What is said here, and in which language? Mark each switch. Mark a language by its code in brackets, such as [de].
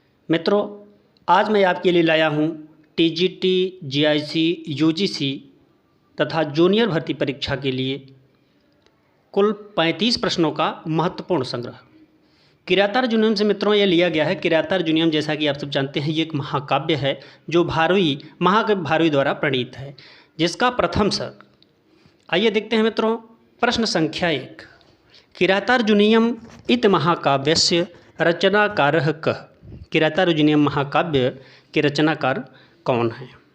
[hi] मित्रों, आज मैं आपके लिए लाया हूं TGT, GIC, UGC तथा जूनियर भर्ती परीक्षा के लिए कुल 35 प्रश्नों का महत्वपूर्ण संग्रह। किरातार्जुनीयम से मित्रों ये लिया गया है। किरातार्जुनीयम, जैसा कि आप सब जानते हैं, ये एक महाकाव्य है जो महाकवि भारवी द्वारा प्रणीत है, जिसका प्रथम सर्ग। आइए देखते हैं मित्रों। प्रश्न संख्या 1। [sa] किरातार्जुनीयम इत महाकाव्यस्य रचनाकारः कः? [hi] किरातार्जुनीयम महाकाव्य के रचनाकार कौन हैं?